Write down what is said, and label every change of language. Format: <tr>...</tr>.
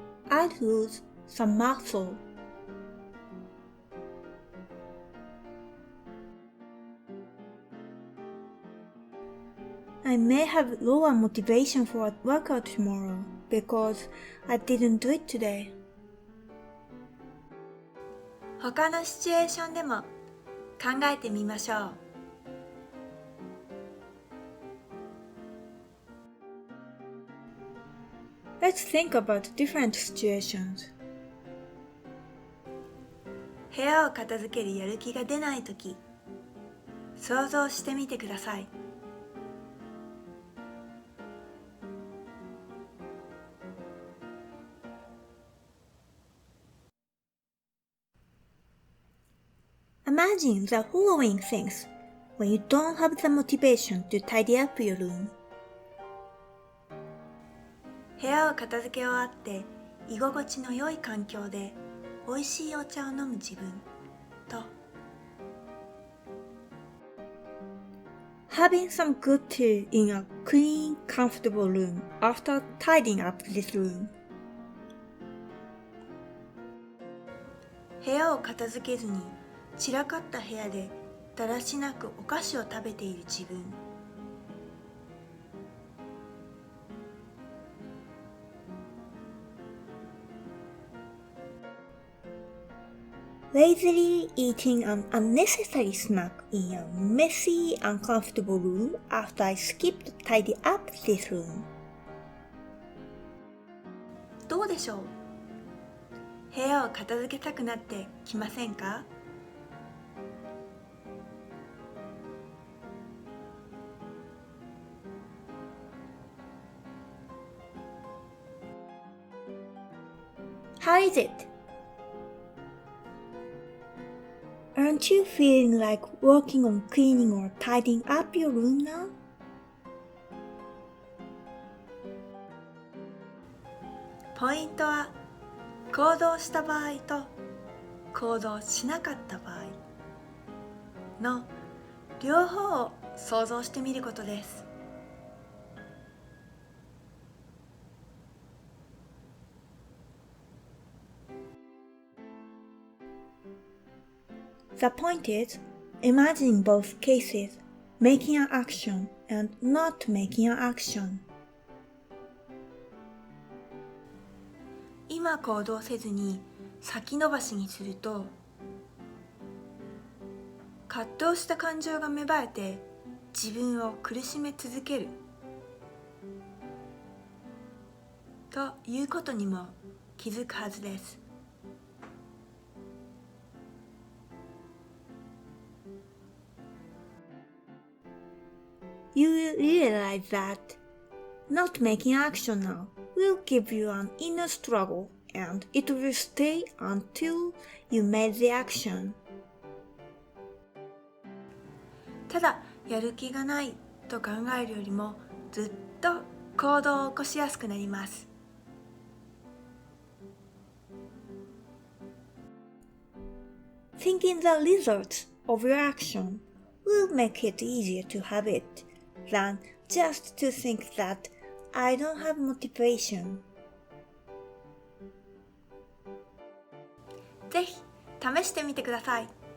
<en>I'd lose some muscle. I may have lower motivation for a workout tomorrow because I didn't do it today.</en> <ja>他のシチュエーションでも考えてみましょう。</ja> <en>Let's think about different situations.</en> <ja>部屋を片付けるやる気が出ないとき、想像してみてください。</ja> <en>Imagine the following things when you don't have the motivation to tidy up your room.</en> <ja>部屋を片付け終わって居心地の良い環境で美味しいお茶を飲む自分と</ja> <en>Having some good tea in a clean, comfortable room after tidying up this room.</en> <ja>部屋を片付けずに散らかった部屋でだらしなくお菓子を食べている自分。</ja> <en>Lazily eating an unnecessary snack in a messy, uncomfortable room after I skipped to tidy up this room.</en> <ja>どうでしょう？部屋を片付けたくなってきませんか？</ja> <en>How is it? Aren't you feeling like working on cleaning or tidying up your room now?</en> <ja>ポイントは行動した場合と行動しなかった場合。の両方を想像してみることです。</ja> <en>The point is imagining both cases, making an action and not making an action.</en> <ja>今行動せずに先延ばしにすると、葛藤した感情が芽生えて自分を苦しめ続けるということにも気づくはずです。</ja> <en>You will realize that not making action now will give you an inner struggle and it will stay until you made the action.</en> <ja>ただやる気がないと考えるよりもずっと行動を起こしやすくなります。</ja> <en>Thinking the results of your action will make it easier to have it than just to think that I don't have motivation.</en> <ja>ぜひ試してみてください。</ja>